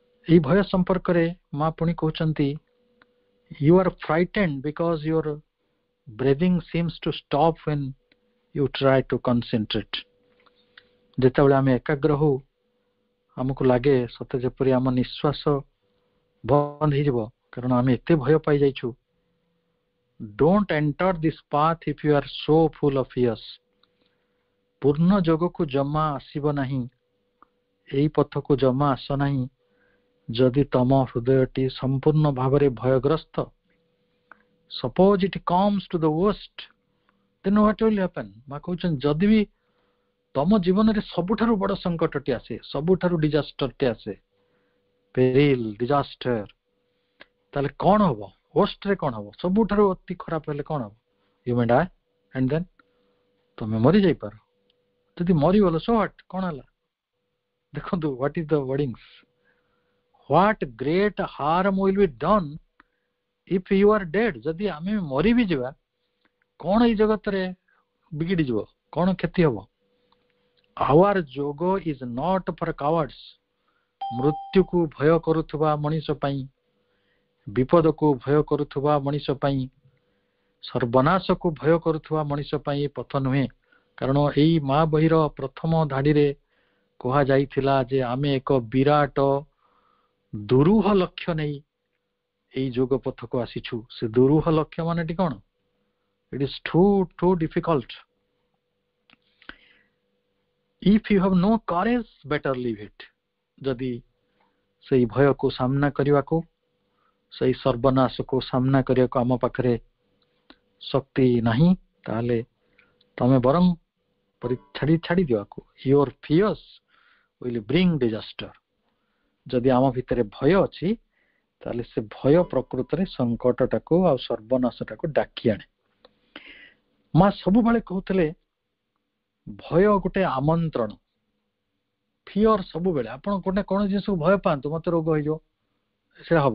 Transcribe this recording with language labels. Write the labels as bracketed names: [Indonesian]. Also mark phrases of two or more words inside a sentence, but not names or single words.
[Odia] ଏଇ ଭୟ ସମ୍ପର୍କରେ ମା ପୁଣି କହୁଛନ୍ତି [English] you are frightened because your breathing seems to stop when you try to concentrate. [Odia] ଯେତେବେଳେ ଆମେ ଏକାଗ୍ର ହଉ ଆମକୁ ଲାଗେ ସତେ ଯେପରି ଆମ ନିଶ୍ୱାସ ବନ୍ଦ ହେଇଯିବ, କାରଣ ଆମେ ଏତେ ଭୟ ପାଇ ଯାଇଛୁ। [English] Don't enter this path if you are so full of fears. [Odia] ପୂର୍ଣ୍ଣ ଯୋଗକୁ ଜମା ଆସିବ ନାହିଁ, ଏହି ପଥକୁ ଜମା ଆସ ନାହିଁ ଯଦି ତମ ହୃଦୟଟି ସମ୍ପୂର୍ଣ୍ଣ ଭାବରେ ଭୟଗ୍ରସ୍ତ। [English] Suppose it comes to the worst, then what will happen? [Odia] ମା କହୁଛନ୍ତି ଯଦି ବି ତମ ଜୀବନରେ ସବୁଠାରୁ ବଡ଼ ସଙ୍କଟଟି ଆସେ, ସବୁଠାରୁ ଡିଜାଷ୍ଟରଟି ଆସେ, [English] peril disaster, [Odia] ତାହେଲେ କ'ଣ ହବ? worstରେ କ'ଣ ହବ? ସବୁଠାରୁ ଅତି ଖରାପ ହେଲେ କ'ଣ ହବ? [English] You may die and then [Odia] ତମେ ମରି ଯାଇପାର। ଯଦି ମରିଗଲ [English] so what? [Odia] କ'ଣ ହେଲା? ଦେଖନ୍ତୁ [English] what is the wordings? What great harm will be done if you are dead? [Odia] ଯଦି ଆମେ ମରି ବି ଯିବା, କ'ଣ ଏଇ ଜଗତରେ ବିଗିଡ଼ି ଯିବ? କ'ଣ କ୍ଷତି ହବ? [English] Our yoga is not for cowards. [Odia] ମୃତ୍ୟୁକୁ ଭୟ କରୁଥିବା ମଣିଷ ପାଇଁ, ବିପଦକୁ ଭୟ କରୁଥିବା ମଣିଷ ପାଇଁ, ସର୍ବନାଶକୁ ଭୟ କରୁଥିବା ମଣିଷ ପାଇଁ ପଥ ନୁହେଁ। କାରଣ ଏଇ ମା ବହିର ପ୍ରଥମ ଧାଡ଼ିରେ କୁହାଯାଇଥିଲା ଯେ ଆମେ ଏକ ବିରାଟ ଦୁରୂହ ଲକ୍ଷ୍ୟ ନେଇ ଏଇ ଯୋଗ ପଥକୁ ଆସିଛୁ। ସେ ଦୁରୂହ ଲକ୍ଷ୍ୟ ମାନେଟି କ'ଣ? [English] It is too difficult. If you have no courage, better leave it. [Odia] ଯଦି ସେଇ ଭୟକୁ ସାମ୍ନା କରିବାକୁ, ସେଇ ସର୍ବନାଶକୁ ସାମ୍ନା କରିବାକୁ ଆମ ପାଖରେ ଶକ୍ତି ନାହିଁ, ତାହେଲେ ତମେ ବରଂ ଛାଡ଼ି ଦିବାକୁ। [English] Your fears will bring disaster. [Odia] ଯଦି ଆମ ଭିତରେ ଭୟ ଅଛି ତାହେଲେ ସେ ଭୟ ପ୍ରକୃତରେ ସଙ୍କଟଟାକୁ ଆଉ ସର୍ବନାଶଟାକୁ ଡାକି ଆଣେ। ମା ସବୁବେଳେ କହୁଥିଲେ ଭୟ ଗୋଟେ ଆମନ୍ତ୍ରଣ। ଫିଅର ସବୁବେଳେ ଆପଣ ଗୋଟେ କୌଣସି ଜିନିଷକୁ ଭୟ ପାଆନ୍ତୁ, ମତେ ରୋଗ ହେଇଯିବ, ସେଟା ହବ।